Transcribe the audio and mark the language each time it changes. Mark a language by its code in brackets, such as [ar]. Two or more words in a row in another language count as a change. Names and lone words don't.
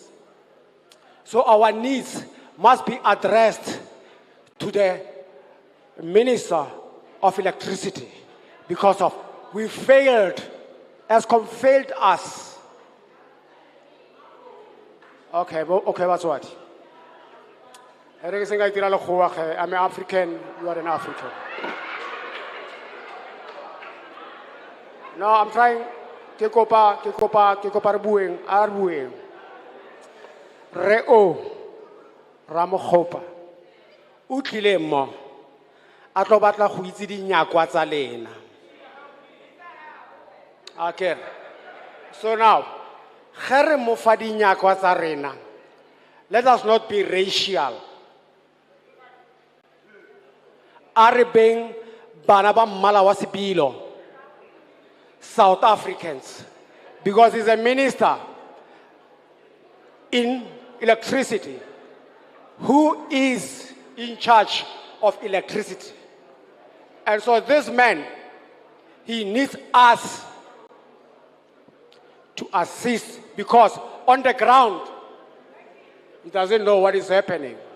[en] So our needs must be addressed to the Minister of Electricity because of we failed, ESCOM failed us. Okay, that's what. I'm an African, you are an African. No, I'm trying. [nso] Ke kopa re bueng. Reo Ramokgopa o tlile mo a tlo batla go itse dinyakwa tsa lena. [en] Okay. So now, [nso] ge re mo fa dinyakwa tsa rena, [en] let us not be racial. [nso] A re beng bana ba mmala wa sebilo, [en] South Africans, because he's a minister in electricity who is in charge of electricity. And so this man, he needs us to assist because on the ground, he doesn't know what is happening.